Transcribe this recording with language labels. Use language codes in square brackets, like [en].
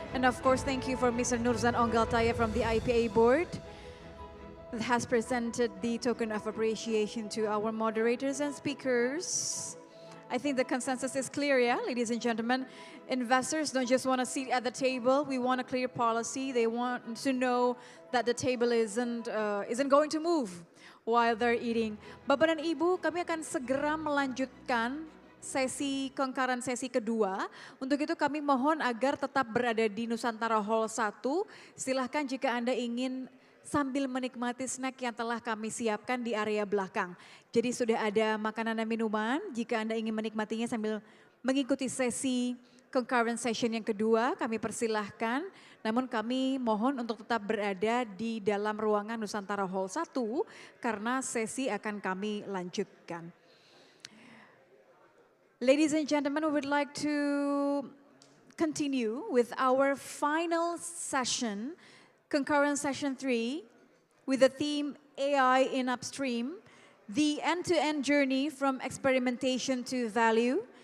[en] And of course, thank you for Mr. Nurzan Onggaltaya from the IPA board that has presented the token of appreciation to our moderators and speakers. I think the consensus is clear, yeah, ladies and gentlemen. Investors don't just want to sit at the table. We want a clear policy. They want to know that the table isn't going to move while they're eating. [id] Bapak dan Ibu, kami akan segera melanjutkan sesi concurrent sesi kedua. Untuk itu kami mohon agar tetap berada di Nusantara Hall 1. Silahkan jika Anda ingin sambil menikmati snack yang telah kami siapkan di area belakang. Jadi sudah ada makanan dan minuman, jika Anda ingin menikmatinya sambil mengikuti sesi concurrent session yang kedua, kami persilahkan. Namun kami mohon untuk tetap berada di dalam ruangan Nusantara Hall 1 karena sesi akan kami lanjutkan. [en] Ladies and gentlemen, we would like to continue with our final session, concurrent session 3, with the theme AI in Upstream, the end-to-end journey from experimentation to value.